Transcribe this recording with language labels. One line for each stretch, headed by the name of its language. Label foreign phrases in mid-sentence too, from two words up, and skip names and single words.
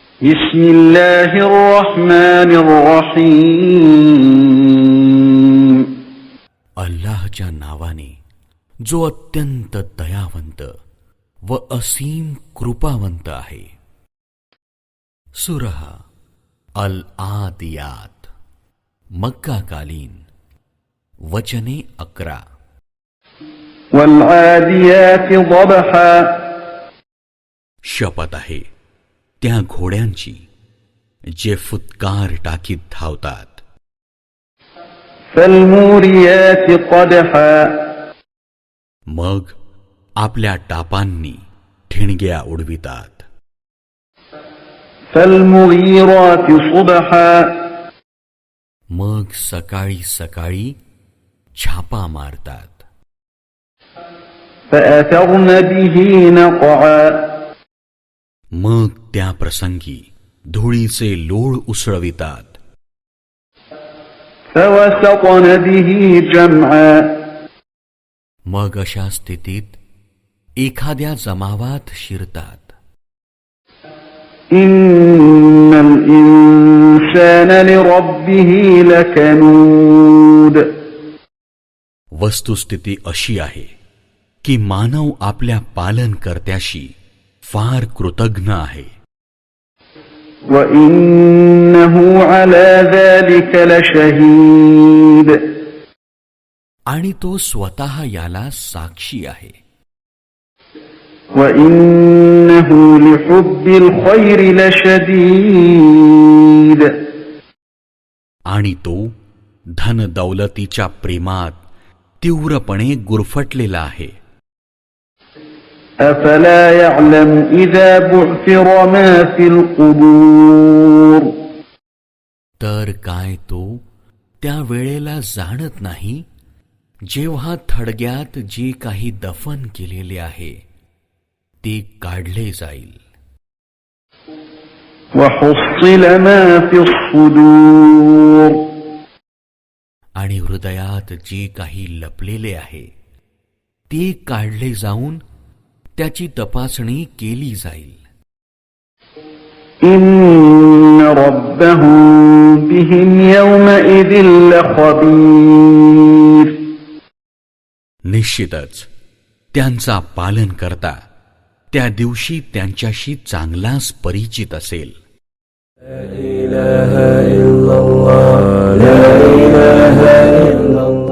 Arabic: بسم الله الرحمن الرحيم
Marathi: अल्लाहच्या नावाने जो अत्यंत दयावंत व असीम कृपावंत आहे. सूरह अल आदियात, मक्का कालीन, वचने 11.
Arabic: والعاديات ضبحا
Marathi: शपथ आहे त्या घोड्यांची जे फुत्कार टाकीत धावतात.
Arabic: فالموريات قدحا
Marathi: मग आपल्या टापांनी ठिणग्या उडवितात.
Arabic: فالمغيرات صبحا
Marathi: मग सकाळी सकाळी छापा मारतात.
Arabic: فأثرن به نقعا
Marathi: मग त्या प्रसंगी धुळीचे लोळ उसळवितात.
Arabic: فوسطن به جمعا
Marathi: मग अशा स्थितीत एखाद्या जमावात शिरतात.
Arabic: إن الإنسان لربه لكنود
Marathi: वस्तुस्थिती अशी आहे की मानव आपल्या पालनकर्त्याशी फार कृतज्ञ आहे.
Arabic: وإنه على ذلك لشهيد
Marathi: आणि तो स्वतः याला साक्षी आहे.
Arabic: وإنه لحب الخير لشديد
Marathi: आणि तो धन दौलतीच्या प्रेमात तीव्रपणे गुरफटलेला आहे.
Arabic: أفلا يعلم إذا بعثر ما في القبور
Marathi: तर काय तो त्या वेळेला जाणत नाही जेव्हा थडग्यात जे काही दफन केलेले आहे ते काढले जाईल.
Arabic: وحصل ما في الصدور
Marathi: आणि हृदयात जे काही लपलेले आहे ते काढले जाऊन त्याची तपासणी केली जाईल.
Arabic: إن ربهم بهم يومئذ لخبير
Marathi: निश्चितच त्यांचा पालनकर्ता त्या दिवशी त्यांच्याशी चांगलाच परिचित असेल.
Arabic: لا إله إلا الله لا إله إلا الله